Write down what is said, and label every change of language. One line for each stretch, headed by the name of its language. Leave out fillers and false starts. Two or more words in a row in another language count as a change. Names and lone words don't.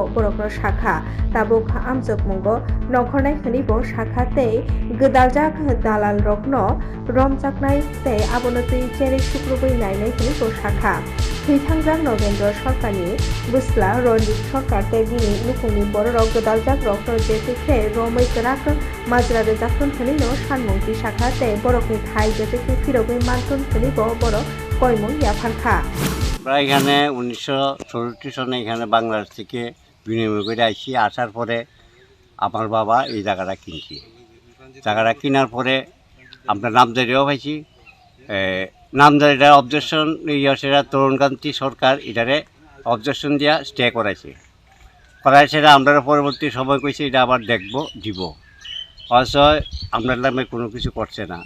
Kok Borok: बरकनो शाखा ताबुक आमजक मुंगो नखरनाय खनिबो शाखा तै गोदालजाक दालाल रकनो रमजाकनाय तै आबनो तै जेरै शुक्रबै नायनाय खनिबो शाखा थैथांजाक नगेन्द्र सरकारनि बुस्ला रनजित सरकार तै बिनि लुखुंनि बररक गोदालजाक रकनो जेतेखे रमै गोराक माजरा रेजाखन खनिनो सानमुंथि शाखा तै बरकनि थाइ जेतेखे फिरगै मानथन खनिबो बरक कयमुं याफानखा
Bangla: আমরা এখানে 1964 সনে এখানে বাংলাদেশ থেকে বিনিময় করে আসছি। আসার পরে আমার বাবা এই জায়গাটা কিনছি। জায়গাটা কেনার পরে আমরা নামজারিও পাইছি। নামজারিটার অবজেকশন সেটা তরুণকান্তি সরকার এটারে অবজেকশন দিয়া স্টে করাইছে সেটা আমরা পরবর্তী সময় কইছে এটা আবার দেখব দিব অথচ আমরা নামে কোনো কিছু করছে না।